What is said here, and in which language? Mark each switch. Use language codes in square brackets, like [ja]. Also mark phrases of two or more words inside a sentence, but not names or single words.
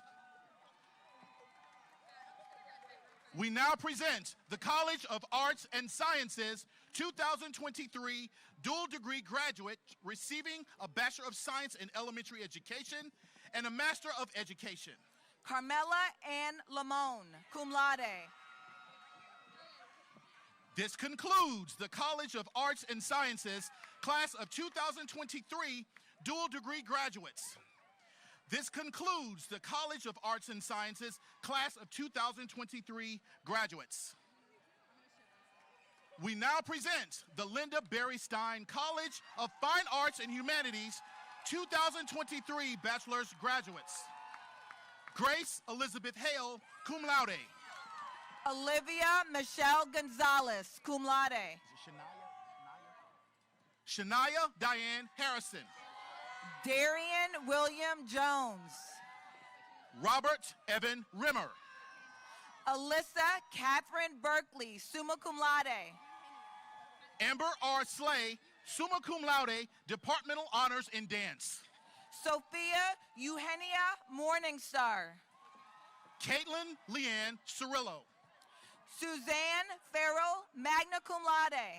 [en] We now present the College of Arts and Sciences 2023 dual degree graduate receiving a Bachelor of Science in Elementary Education and a Master of Education. Carmela Ann Lamone, [la] cum laude. [en] This concludes the College of Arts and Sciences class of 2023 dual degree graduates. This concludes the College of Arts and Sciences class of 2023 graduates. We now present the Linda Berry Stein College of Fine Arts and Humanities 2023 bachelor's graduates. Grace Elizabeth Hale, [la] cum laude. [en] Olivia Michelle Gonzalez, [la] cum laude. [en] Shania Diane Harrison. Darian William Jones. Robert Evan Rimmer. Alyssa Catherine Berkeley, [la] summa cum laude. [en] Amber R. Slay, [la] summa cum laude, [en] Departmental Honors in Dance. Sophia Eugenia Morningstar. Caitlin Leanne Cirillo. Suzanne Farrell, [la] magna cum laude.